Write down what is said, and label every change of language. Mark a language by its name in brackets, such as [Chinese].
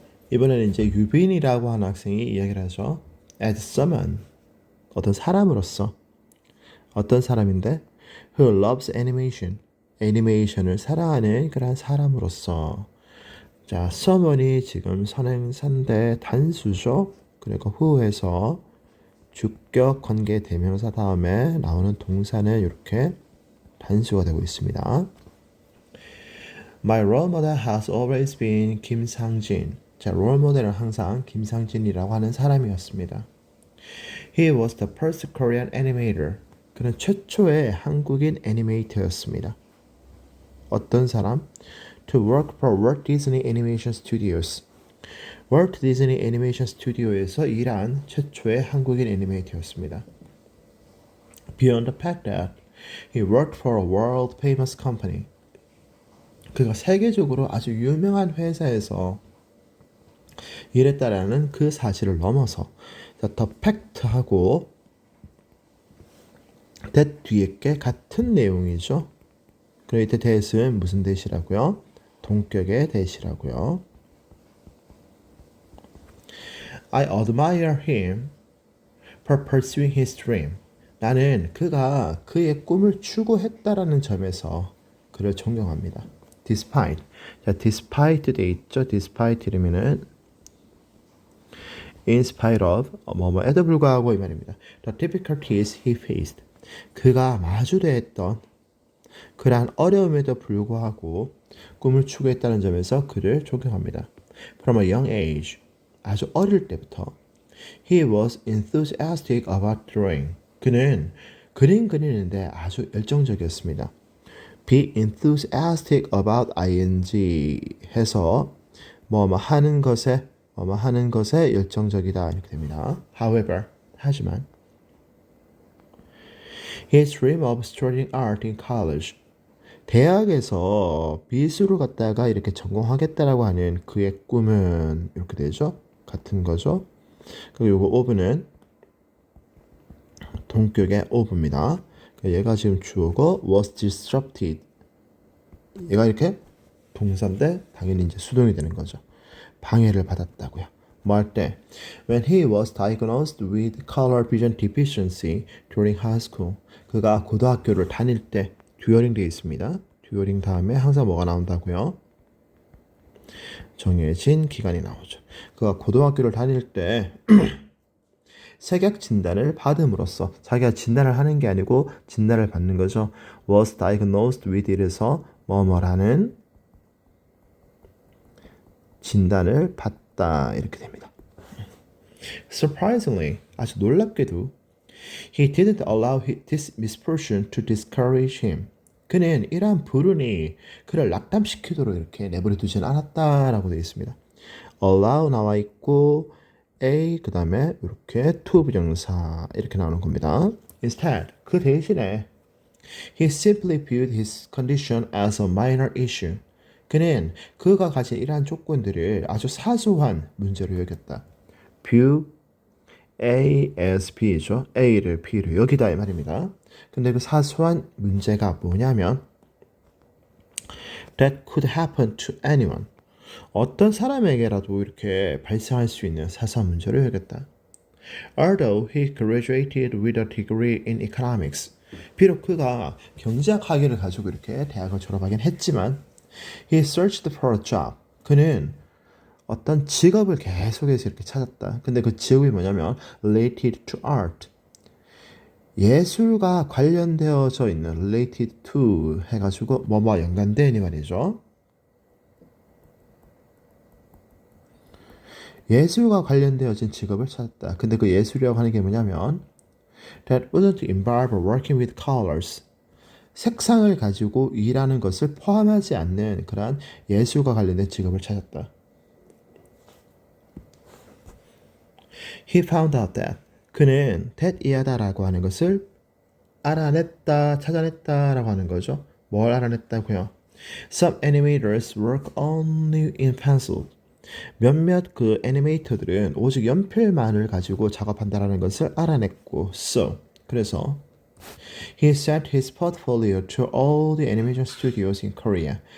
[Korean] 이번에는 이제 유빈이라고 하는 학생이 이야기를 하죠. [English] As someone, [Korean] 어떤 사람으로서, 어떤 사람인데 [English] who loves animation, [Korean] 애니메이션을 사랑하는 그런 사람으로서. 자, someone이 지금 선행사인데 단수죠. 그리고 who에서 주격 관계 대명사 다음에 나오는 동사는 이렇게 단수가 되고 있습니다. [English] My role model has always been 김상진. [Korean] 자, 롤 모델은 항상 김상진이라고 하는 사람이었습니다. [English] He was the first Korean animator. [Korean] 그는 최초의 한국인 애니메이터였습니다. 어떤 사람? [English] To work for Walt Disney Animation Studios. [Korean] 월트 디즈니 애니메이션 스튜디오에서 일한 최초의 한국인 애니메이터였습니다. [English] Beyond the fact that he worked for a world famous company. [Korean] 그가 세계적으로 아주 유명한 회사에서 일했다라는 그 사실을 넘어서 the fact하고 that 뒤에 게 같은 내용이죠. 그럼 이때 that은 무슨 that이라고요? 동격의 that이라고요. [English] I admire him for pursuing his dream. [Korean] 나는 그가 그의 꿈을 추구했다라는 점에서 그를 존경합니다. Despite. 자, despite 돼 있죠. Despite 이러면은 [English] in spite of [Korean] 뭐뭐에도 불구하고 이 말입니다. [English] The difficulties he faced. [Korean] 그가 마주대했던 그러한 어려움에도 불구하고 꿈을 추구했다는 점에서 그를 존경합니다. [English] From a young age. [Korean] 아주 어릴 때부터 [English] he was enthusiastic about drawing. [Korean] 그는 그림 그리는데 아주 열정적이었습니다. [English] be enthusiastic about ing [Korean] 해서 뭐뭐 하는 것에 열정적이다 이렇게 됩니다. [English] However, [Korean] 하지만 [English] his dream of studying art in college. [Korean] 대학에서 미술을 갖다가 이렇게 전공하겠다라고 하는 그의 꿈은 이렇게 되죠. 같은 거죠. 그리고 요거 ove는 동격의 ove입니다. 얘가 지금 주어고 [English] was disrupted. [Korean] 얘가 이렇게 동사인데 당연히 이제 수동이 되는 거죠. 방해를 받았다고요. 뭐 할 때? [English] When he was diagnosed with color vision deficiency during high school. [Korean] 그가 고등학교를 다닐 때 듀어링 되어 있습니다. 듀어링 다음에 항상 뭐가 나온다고요? 정해진 기간이 나오죠. 그가 고등학교를 다닐 때 색약 진단을 받음으로써 자기가 진단을 하는 게 아니고 진단을 받는 거죠. [English] was diagnosed with [Korean] 이래서 뭐뭐라는 진단을 받다 이렇게 됩니다. [English] Surprisingly, [Korean] 아주 놀랍게도 [English] he didn't allow this misfortune to discourage him. [Korean] 그는 이러한 불운이 그를 낙담시키도록 이렇게 내버려 두진 않았다라고 되어 있습니다. allow 나와 있고 a 그 다음에 이렇게 to 부정사 이렇게 나오는 겁니다. [English] Instead, [Korean] 그 대신에 [English] he simply viewed his condition as a minor issue. [Korean] 그는 그가 가진 이러한 조건들을 아주 사소한 문제로 여겼다. [English] view A as B죠. [Korean] A를 B로 여기다 이 말입니다. 근데 그 사소한 문제가 뭐냐면 [English] that could happen to anyone. [Korean] 어떤 사람에게라도 이렇게 발생할 수 있는 사소한 문제를 여겼다. [English] Although he graduated with a degree in economics. [Korean] 비록 그가 경제학 학위를 가지고 이렇게 대학을 졸업하긴 했지만 [English] he searched for a job. [Korean] 그는 어떤 직업을 계속해서 이렇게 찾았다. 근데 그 직업이 뭐냐면 [English] related to art. [Korean] 예술과 관련되어져 있는 related to 해가지고 뭐뭐와 연관된 이 말이죠. 예술과 관련되어진 직업을 찾았다. 근데 그 예술이라고 하는 게 뭐냐면 [English] that wouldn't involve working with colors. [Korean] 색상을 가지고 일하는 것을 포함하지 않는 그러한 예술과 관련된 직업을 찾았다. [English] He found out that [Korean] 그는 that 이하다라고 하는 것을 알아냈다, 찾아냈다라고 하는 거죠. 뭘 알아냈다고요? [English] Some animators work only in pencil. [Korean] 몇몇 그 애니메이터들은 오직 연필만을 가지고 작업한다라는 것을 알아냈고, [English] so [Korean] 그래서 [English] he sent his portfolio to all the animation studios in Korea.